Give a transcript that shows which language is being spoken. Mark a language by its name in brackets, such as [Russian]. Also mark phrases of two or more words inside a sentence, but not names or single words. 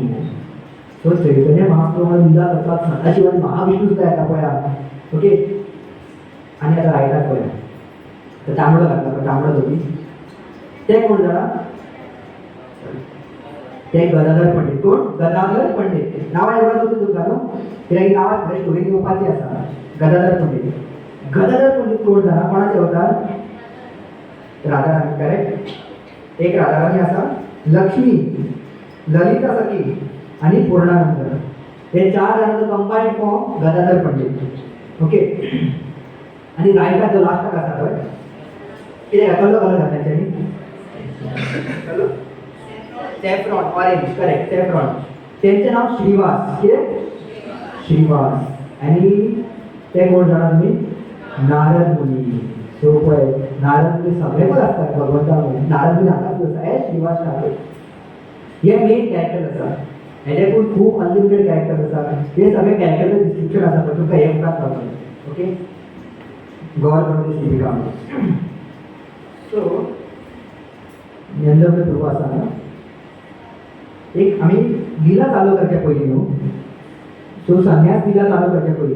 [Marathi] सो चैतन्य महाप्रभू लीला करतात, सदाशिव आणि महाविष्णू सुद्धा येतात पळया. ओके. [Konkani] आणि आता रायटाक पळया तर तांबडं लागतात, तांबडं होती. ते कोण जाणा, ते गदाधर पंडित. कोण, गदाधर पंडित. नाव एवढंच होतं तुका न्हू, कित्याक नावात खरें स्टोरी घेवपाची आसा. गदाधर पंडित. गदाधर पंडित कोण जाणा, कोणाचे अवतार, राधाराणी. करेक्ट. एक राधाराणी आसा, लक्ष्मी, ललिता सखी आणि पूर्णानंद. हे 4 जाणांचो कंबायंड फॉर्म गदाधर पंडित. ओके. आणि रायटा जो लास्टाक आसा पळय, कितें कसलो कलर घातला तेंच्यांनी, [English] saffron, orange. [Konkani] करेक्ट, सॅफ्रॉन. त्यांचे नाव श्रीवास. कितें, श्रीवास. आणि ते कोण जाणा तुम्ही, नारद मुनी. सो पळय नारद मुनी सगळे पण असतात भगवंता. नारद मुनी हांगाच आसा, हे श्रीवास ठाकूर. हे [English] main character [Konkani] आसा. हेजेकून खूप [English] unlimited character [Konkani] आसा. हे सगळे कॅरेक्टरचं डिस्क्रिप्शन आसा पळय, तुमकां हे उपरांत पावतलें. ओके. गौर गणपती शिबिका. सो नंदन प्रभू आसा ना, एक आम्ही लीला चालू करच्या पयलीं न्हू, सो संन्यास लीला चालू करच्या पयलीं.